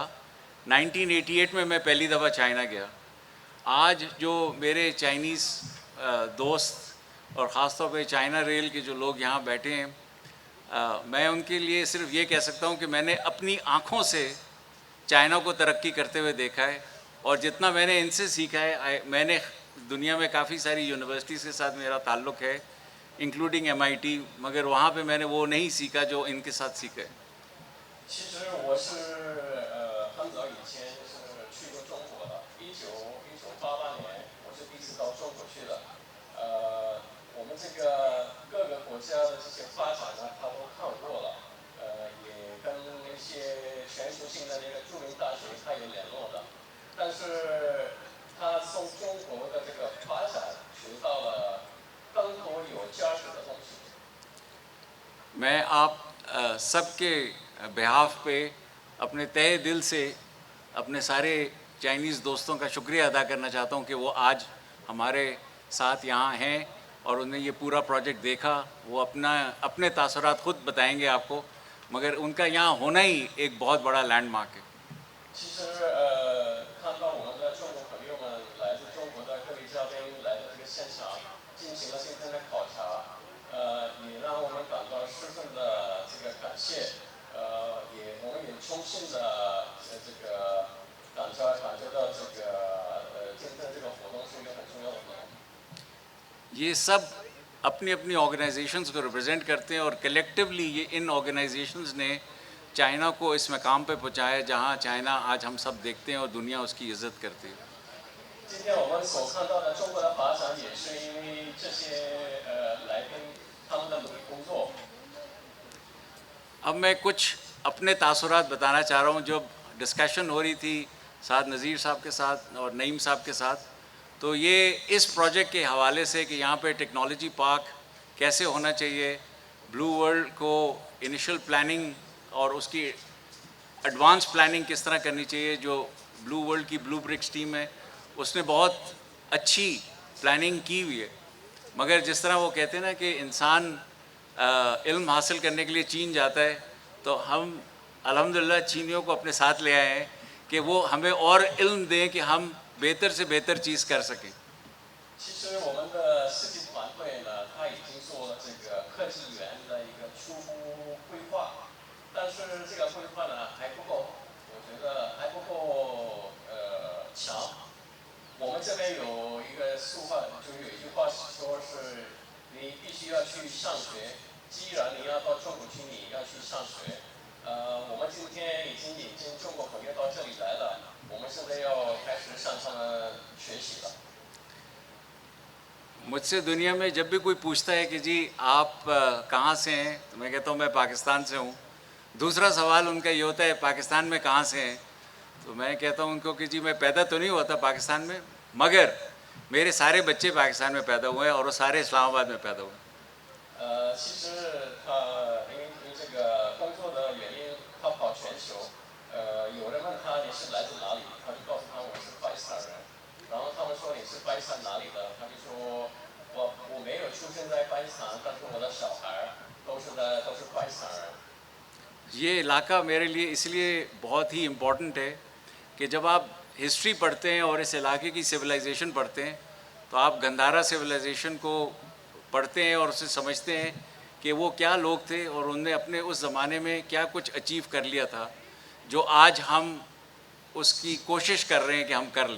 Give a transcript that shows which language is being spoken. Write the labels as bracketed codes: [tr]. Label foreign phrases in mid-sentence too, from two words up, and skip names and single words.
[ur] 1988 میں میں پہلی دفعہ چائنا گیا۔ آج جو میرے چائنیز دوست اور خاص طور پہ چائنا ریل کے جو لوگ یہاں بیٹھے ہیں، میں ان کے لیے صرف یہ کہہ سکتا ہوں کہ میں نے اپنی آنکھوں سے چائنا کو ترقی کرتے ہوئے دیکھا ہے. اور جتنا میں نے ان سے سیکھا ہے، میں نے دنیا میں کافی ساری یونیورسٹیز کے ساتھ میرا تعلق ہے، انکلوڈنگ MIT، مگر وہاں پہ میں نے وہ نہیں سیکھا جو ان کے ساتھ سیکھا ہے. [zh] 其实我是很早以前是去过中国的，1988年我是第一次到中国去的。我们这个各个国家的这些发展呢，他都看过了。也跟一些全球性的那个著名大学他有联络的，但是他从中国的这个发展学到了更多有价值的东西。 [ur] میں آپ سب کے بیہاف پہ اپنے تہہ دل سے اپنے سارے چائنیز دوستوں کا شکریہ ادا کرنا چاہتا ہوں کہ وہ آج ہمارے ساتھ یہاں ہیں اور انہیں یہ پورا پروجیکٹ دیکھا. وہ اپنے تاثرات خود بتائیں گے آپ کو، مگر ان کا یہاں ہونا ہی ایک بہت بڑا لینڈمارک ہے. [zh] 其实看到我们的中国朋友们来自中国的各位嘉宾来到这个现场，进行了今天的考察，也让我们感到十分的这个感谢，我们也衷心的这个感觉到这个今天这个活动是一个很重要的活动。 [ur] یہ سب اپنی اپنی آرگنائزیشنز کو ریپریزنٹ کرتے ہیں، اور کلیکٹولی یہ ان آرگنائزیشنز نے چائنا کو اس مقام پہ پہنچایا جہاں چائنا آج ہم سب دیکھتے ہیں اور دنیا اس کی عزت کرتی ہے. [zh] 今天我们所看到的中国的发展，也是因为这些来宾他们的努力工作。 [ur] اب میں کچھ اپنے تاثرات بتانا چاہ رہا ہوں. جب ڈسکشن ہو رہی تھی سعد نذیر صاحب کے ساتھ اور نعیم صاحب کے ساتھ، تو یہ اس پروجیکٹ کے حوالے سے کہ یہاں پہ [en] technology park [ur] کیسے ہونا چاہیے، بلیو ورلڈ کو [en] initial planning [ur] اور اس کی [en] advance planning [ur] کس طرح کرنی چاہیے. جو بلیو ورلڈ کی بلیو برکس ٹیم ہے اس نے بہت اچھی پلاننگ کی ہوئی ہے، مگر جس طرح وہ کہتے ہیں نا کہ انسان علم حاصل کرنے کے لیے چین جاتا ہے، تو ہم الحمدللہ چینیوں کو اپنے ساتھ لے آئے ہیں کہ وہ ہمیں اور علم دیں کہ ہم بہتر سے بہتر چیز کر سکیں. [zh] 其实我们的设计团队呢，他已经做了这个科技园的一个初步规划，但是这个规划呢还不够，我觉得还不够强。我们这边有一个俗话，就是有一句话说是，你必须要去上学。既然你要到中国去，你要去上学。我们今天已经引进中国朋友到这里来了，我们现在要开始向他们学习了。 [ur] مجھ سے دنیا میں جب بھی کوئی پوچھتا ہے کہ جی آپ کہاں سے ہیں، تو میں کہتا ہوں میں پاکستان سے ہوں. دوسرا سوال ان کا یہ ہوتا ہے پاکستان میں کہاں سے ہیں، تو میں کہتا ہوں ان کو کہ جی میں پیدا تو نہیں ہوا تھا پاکستان میں، مگر میرے سارے بچے پاکستان میں پیدا ہوئے ہیں اور وہ سارے اسلام آباد میں پیدا ہوئے ہیں. [zh] 其实他因这个工作的原因，他跑全球。有人问他你是来自哪里，他就告诉他我是巴基斯坦人。然后他们说你是巴基斯坦哪里的，他就说我没有出生在巴基斯坦，但是我的小孩都是巴基斯坦人。 [ur] یہ علاقہ میرے لیے اس لیے بہت ہی امپورٹنٹ ہے کہ جب آپ ہسٹری پڑھتے ہیں اور اس علاقے کی سولائزیشن پڑھتے ہیں تو آپ گندھارا سولائزیشن کو پڑھتے ہیں اور اسے سمجھتے ہیں کہ وہ کیا لوگ تھے اور انہوں نے اپنے اس زمانے میں کیا کچھ اچیو کر لیا تھا جو آج ہم اس کی کوشش کر رہے ہیں کہ ہم کر لیں.